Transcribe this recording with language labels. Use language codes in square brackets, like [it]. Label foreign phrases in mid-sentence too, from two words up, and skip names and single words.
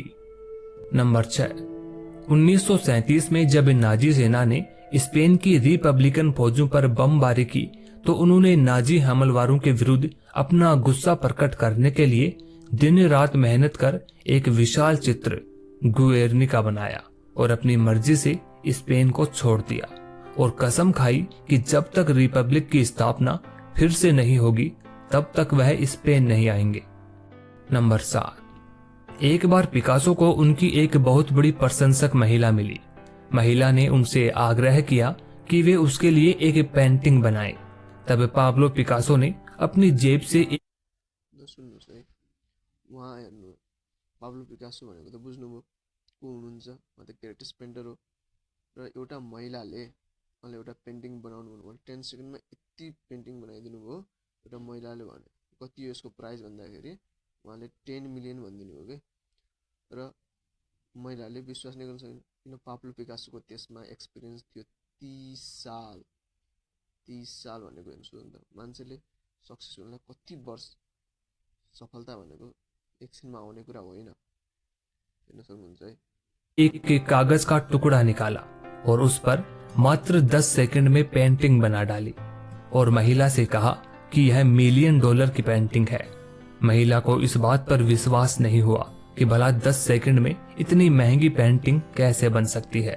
[hi] नंबर 6, 1937 में जब नाजी सेना ने स्पेन की रिपब्लिकन फौजों पर बमबारी की, तो उन्होंने नाजी हमलवारों के विरुद्ध अपना गुस्सा प्रकट करने के लिए दिन रात मेहनत कर एक विशाल चित्र गुएर्निका बनाया और अपनी मर्जी से स्पेन को छोड़ दिया और कसम खाई कि जब तक रिपब्लिक की स्थापना फिर से नहीं होगी तब तक वह स्पेन नहीं आएंगे। नंबर 7, एक बार पिकासो को उनकी एक बहुत बड़ी प्रशंसक महिला मिली। महिला ने उनसे आग्रह किया कि वे उसके लिए एक पेंटिंग बनाएं। तब पाब्लो पिकासो ने अपनी जेब से [ne] सुन्नुहोस् है, उहाँ हेर्नु पाब्लो पिकासो भनेको त बुझ्नुभयो को हुनुहुन्छ, उहाँ त [en] greatest painter [ne] हो। र एउटा महिलाले उहाँले एउटा पेन्टिङ बनाउनु भन्नुभयो, 10 सेकेन्डमा यति पेन्टिङ बनाइदिनु भयो। एउटा महिलाले भने कति हो यसको प्राइस भन्दाखेरि उहाँले 10 मिलियन भनिदिनु भयो कि। र महिलाले विश्वास नै गर्न सकेन, किन पाब्लो पिकासोको त्यसमा एक्सपिरियन्स थियो 30 साल। 30 साल भनेको हेर्नुहोस् त, मान्छेले सक्सेस हुनलाई कति वर्ष, सफलता भनेको एकछिनमा आउने कुरा होइन। हेर्न सक्नुहुन्छ है। [hi] एक कागज का टुकड़ा निकाला और उस पर मात्र 10 सेकंड में पेंटिंग बना डाली और महिला से कहा कि यह $1 मिलियन की पेंटिंग है। महिला को इस बात पर विश्वास नहीं हुआ कि भला 10 सेकंड में इतनी महंगी पेंटिंग कैसे बन सकती है।